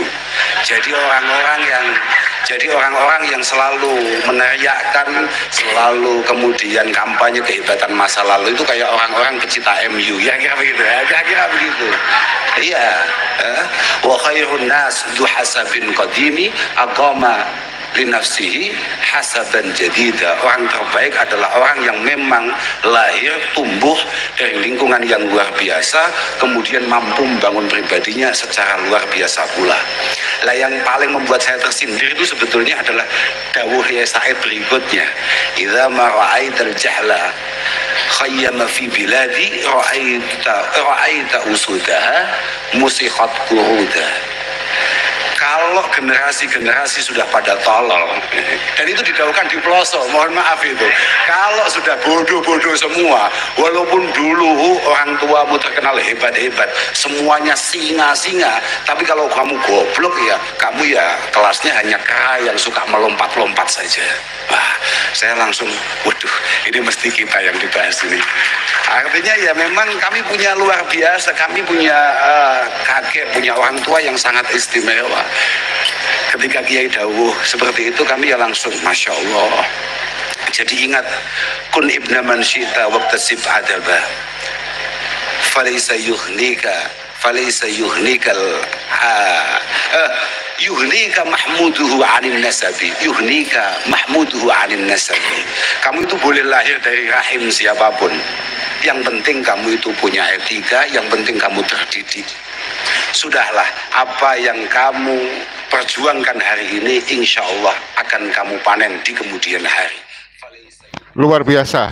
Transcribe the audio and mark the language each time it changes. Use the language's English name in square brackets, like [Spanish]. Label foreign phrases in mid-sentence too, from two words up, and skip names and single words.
[Indonesian] Jadi orang-orang yang selalu meneriakkan, selalu kemudian kampanye kehebatan masa lalu itu kayak orang-orang pecinta MU. Ya kira begitu. Kira begitu. Iya. [Arabic] وخير الناس ذو حسب قديم أقام لنفسه حسبا جديدا. [Indonesian] Orang terbaik adalah orang yang memang lahir tumbuh dari lingkungan yang luar biasa, kemudian mampu membangun pribadinya secara luar biasa pula. Lah yang paling membuat saya tersindir itu sebetulnya adalah dawuh Yai Said berikutnya, [Arabic] إذا ما رأيت الجهل خيم في بلاد رأيت أسودها مسخت قرودا. [Indonesian] Kalau generasi-generasi sudah pada tolol, dan itu didaukan di pelosok, mohon maaf itu. Kalau sudah bodoh-bodoh semua, walaupun dulu orang tuamu terkenal hebat-hebat, semuanya singa-singa, tapi kalau kamu goblok ya, kamu ya kelasnya hanya kera yang suka melompat-lompat saja. Wah, saya langsung, waduh, ini mesti kita yang dibahas ini. Artinya ya memang kami punya luar biasa, kami punya kakek, punya orang tua yang sangat istimewa. Ketika Kiai dawuh seperti itu kami ya langsung [Arabic] ما شاء الله. [Indonesian] Jadi ingat, [Arabic] كن ابن من شئت واكتسب أدبا فليس يغنيك يغنيك محموده عن النسب، يغنيك محموده عن النسب. [Indonesian] Kamu itu boleh lahir dari rahim siapapun, yang penting kamu itu punya etika, yang penting kamu terdidik. Sudahlah, apa yang kamu perjuangkan hari ini [Arabic] إن شاء الله [Indonesian] akan kamu panen di kemudian hari. Luar biasa.